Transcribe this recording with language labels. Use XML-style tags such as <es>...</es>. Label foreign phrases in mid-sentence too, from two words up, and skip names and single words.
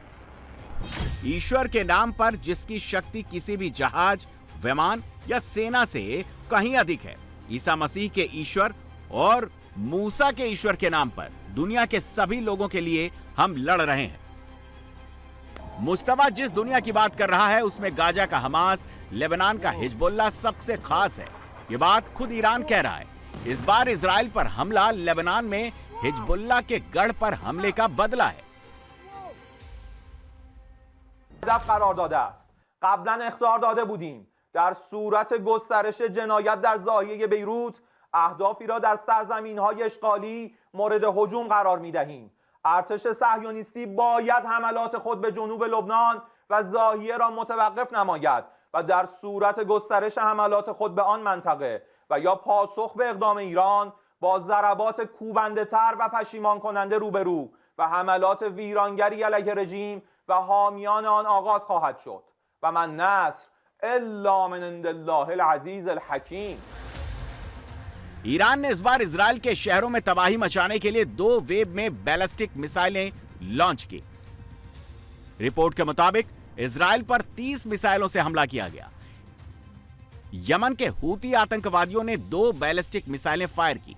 <hi>ईश्वर के नाम पर जिसकी शक्ति किसी भी जहाज, विमान या सेना से कहीं अधिक है, ईसा मसीह के ईश्वर और मूसा के ईश्वर के नाम पर दुनिया के सभी लोगों के लिए हम लड़ रहे हैं। मुस्तफा जिस दुनिया की बात कर रहा है उसमें गाजा का हमास, लेबनान का हिजबुल्लाह सबसे खास है। ये बात खुद ईरान कह रहा है। इस बार इजराइल पर हमला लेबनान में हिजबुल्लाह के गढ़ पर हमले का बदला है।</hi> <fa>قرار داده است. قبلا اخطار داده بودیم در صورت گسترش جنایت در ضاحیه بیروت اهدافی را در سرزمین‌های اشغالی مورد هجوم قرار می‌دهیم. ارتش صهیونیستی باید حملات خود به جنوب لبنان و ضاحیه را متوقف نماید و در صورت گسترش حملات خود به آن منطقه و یا پاسخ به اقدام ایران با ضربات کوبنده‌تر و پشیمان کننده روبرو و حملات ویرانگری علیه رژیم و حامیان آن آغاز خواهد شد</fa> <ar>و من نصر الا من عند الله العزیز الحکیم.</ar> <hi>ईरान ने इस बार इजरायल के शहरों में तबाही मचाने के लिए 2 वेव में</hi> <en>ballistic missiles launch</en> <hi>की। रिपोर्ट के मुताबिक इजरायल पर 30 मिसाइलों से हमला किया गया। यमन के हूती आतंकवादियों ने 2</hi> <en>ballistic missiles fire</en> <hi>की।</hi>